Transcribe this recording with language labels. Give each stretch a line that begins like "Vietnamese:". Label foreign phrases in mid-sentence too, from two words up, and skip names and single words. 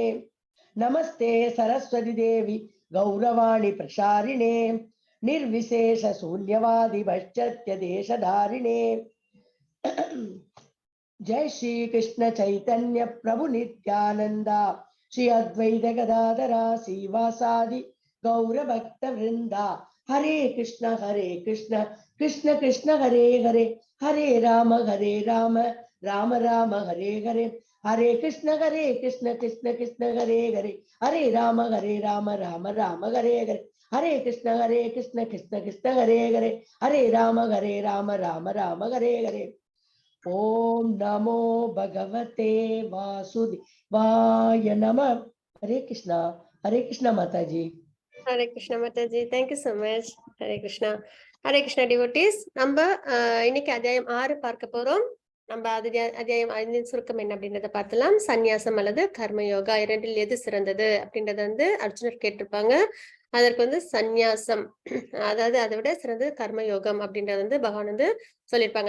Sanskrit: नमस्ते सरस्वती देवी गौरवाणी प्रसारिणे निर्विशेष शून्यवादी पाश्चात्य देशधारिणे। जय श्री कृष्ण चैतन्य प्रभु नित्यानंदा श्री अद्वैत गदाधरा श्रीवासादि गौर भक्त वृंदा। हरे कृष्ण कृष्ण कृष्ण हरे हरे, हरे राम राम राम हरे हरे, हरे कृष्ण कृष्ण कृष्ण हरे हरे, हरे राम राम राम हरे हरे, हरे कृष्ण कृष्ण कृष्ण हरे हरे, हरे राम राम हरे हरे। ओम नमो भगवते वासुदेवाय नमः।
Hindi: हरे कृष्णा माता जी।
English: Hare Krishna Mataji, thank you so much. Hare Krishna. Hare Krishna devotees.
Tamil: நம்ம இன்னைக்கு அத்தியாயம் 6 பார்க்க போறோம். நம்ம அத்தியாயம் 5 சுருக்கம் என்ன அப்படின்றத பார்த்தலாம். சந்நியாசம் அல்லது கர்மயோகா இரண்டில் எது சிறந்தது அப்படின்றத அர்ஜுனர் கேட்டிருப்பாங்க. அதற்கு சந்நியாசம், அதாவது அதை விட சிறந்தது கர்மயோகம் அப்படின்றத பகவான் சொல்லியிருப்பாங்க.